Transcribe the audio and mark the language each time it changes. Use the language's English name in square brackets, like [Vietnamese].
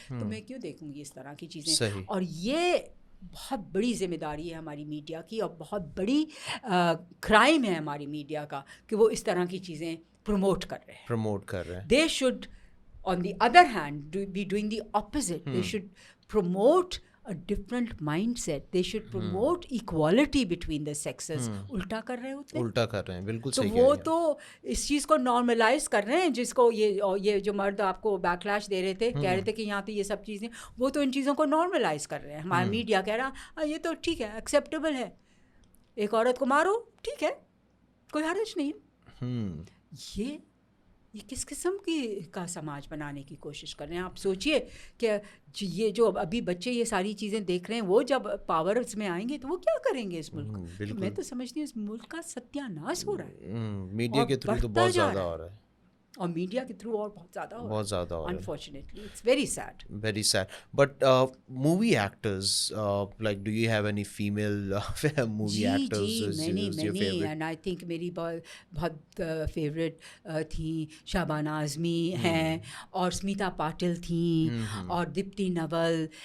[Urdu] تو میں کیوں دیکھوں گی اس طرح کی چیزیں؟ اور یہ بہت بڑی ذمہ داری ہے ہماری میڈیا کی, اور بہت بڑی کرائم ہے ہماری میڈیا کا کہ وہ اس طرح کی چیزیں پروموٹ کر رہے ہیں. [English] They should, on the other hand, be doing the opposite. They should promote a different mindset. They should promote equality between the sexes. [Urdu] الٹا کر رہے ہیں, بالکل صحیح. تو وہ تو اس چیز کو نارملائز کر رہے ہیں, جس کو یہ جو مرد آپ کو بیکلاش دے رہے تھے, کہہ رہے تھے کہ یہاں تو یہ سب چیزیں, وہ تو ان چیزوں کو نارملائز کر رہے ہیں. ہمارا میڈیا کہہ رہا یہ تو ٹھیک ہے, ایکسیپٹیبل ہے, ایک عورت کو مارو ٹھیک ہے, کوئی حرج نہیں. یہ یہ کس قسم کا سماج بنانے کی کوشش کر رہے ہیں؟ آپ سوچئے کہ یہ جو ابھی بچے یہ ساری چیزیں دیکھ رہے ہیں، وہ جب پاورز میں آئیں گے تو وہ کیا کریں گے اس ملک کو؟ میں تو سمجھتی ہوں اس ملک کا ستیہ ناش ہو رہا ہے، میڈیا کے تھرو تو بہت زیادہ ہو رہا ہے، اور میڈیا کے تھرو اور بہت زیادہ ہو رہا ہے. [English] Unfortunately, it's very sad. Very sad. But movie actors, like, do you have any female movie actors who's your favorite? And I think [Urdu] میری بہت فیوریٹ تھیں شابانہ اعظمی ہیں، اور اسمیتا پاٹل تھیں، اور دیپتی نول.